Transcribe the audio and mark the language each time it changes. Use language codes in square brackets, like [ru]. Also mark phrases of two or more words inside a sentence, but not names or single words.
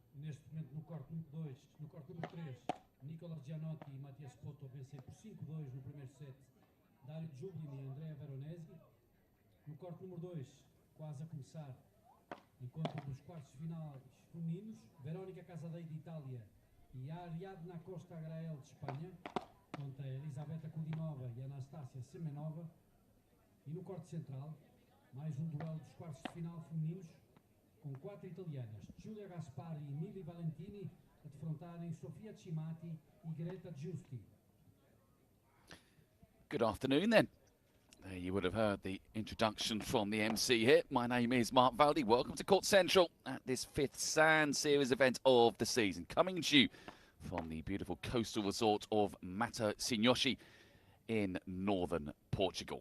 [pt] Neste momento no corte número 2, no corte número 3, Nicolas Gianotti e Mattias Poto vencem por 5-2 no primeiro set. Dario Giublini e Andrea Veronesi. No corte número 2, quase a começar, encontro dos quartos finais femininos, Verónica Casadei de Itália e Ariadna Costa Agrael de Espanha, contra Elisabetta Kudinova e Anastácia Semenova. E no corte central, mais um duelo dos quartos de final femininos, com 4 italianas, Giulia Gaspari e Mili Valentini, a defrontarem Sofia Cimati e Greta Giusti. [en] Good afternoon then. There you would have heard the introduction from the MC here. My name is Mark Valdi. Welcome to Court Central at this 5th Sand Series event of the season. Coming to you from the beautiful coastal resort of Matosinhos in northern Portugal.